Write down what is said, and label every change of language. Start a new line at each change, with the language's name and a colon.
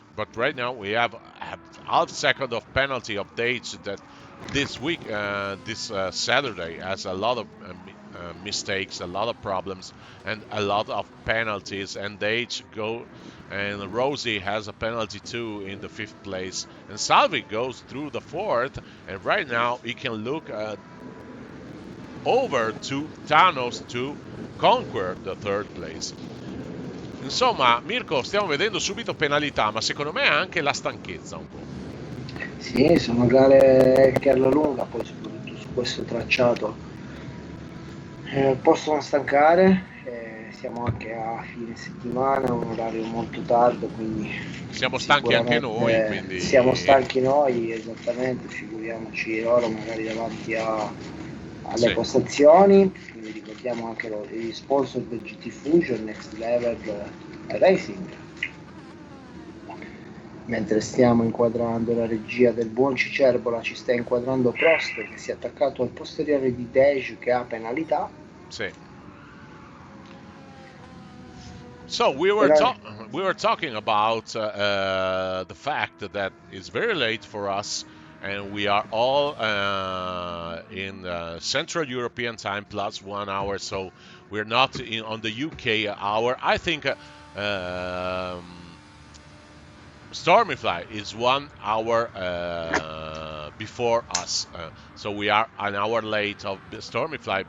English: But right now we have half second of penalty of Dates that this week, this Saturday, has a lot of mistakes, a lot of problems, and a lot of penalties. And Dates go, and Rosie has a penalty too in the 5th place, and Salvi goes through the 4th. And right now he can look over to Thanos to conquer the 3rd place.
Italian: Insomma, Mirko, stiamo vedendo subito penalità, ma secondo me anche la stanchezza un po'. Sì, sono gare che alla lunga, poi soprattutto su questo tracciato, possono stancare. Siamo anche a fine settimana, un orario molto tardo, quindi siamo stanchi anche noi. Quindi... Siamo stanchi noi, esattamente, figuriamoci loro magari davanti alle postazioni. Quindi ricordiamo anche gli sponsor del Gtfusion, Next Level Racing. Mentre stiamo inquadrando, la regia del buon Cicerbola ci sta inquadrando Prost che si è attaccato al posteriore di Dej, che ha penalità. Sì.
English: So we were talking about the fact that it's very late for us, and we are all in Central European time plus 1 hour. So we're not on the UK hour. I think Stormyfly is 1 hour before us, so we are an hour late of Stormyfly.